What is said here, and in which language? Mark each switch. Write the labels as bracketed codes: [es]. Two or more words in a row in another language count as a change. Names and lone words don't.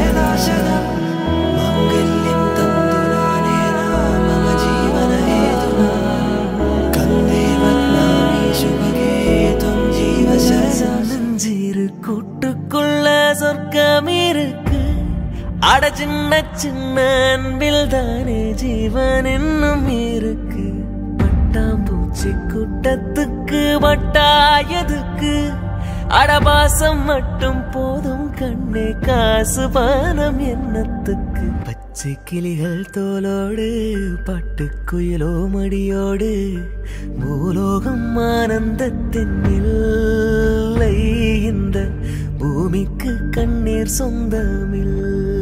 [sa] शाश्वतं माङ्गल्यं तन्तुनानेन मम जीवनहेतुना कन्दे बध्नामि शुभगे त्वं जीव शरणं [ta] நெஞ்சிரு கூட்டுக்குள்ள சொர்க்கம் இருக்கு அட சின்ன சின்ன அன்பில் தானே ஜீவன் இன்னும் இருக்கு பட்டாம்பூச்சி கூட்டத்துக்கு வட்டாயதுக்கு அடபாசம் மட்டும் போதும் கண்ணே காசு பானம் என்னத்துக்கு பச்சை கிளிகள் தோலோடு பட்டுக்குயிலோ மடியோடு பூலோகம் ஆனந்தத்தின் இல்லை இந்த பூமிக்கு கண்ணீர் சொந்தமில்லை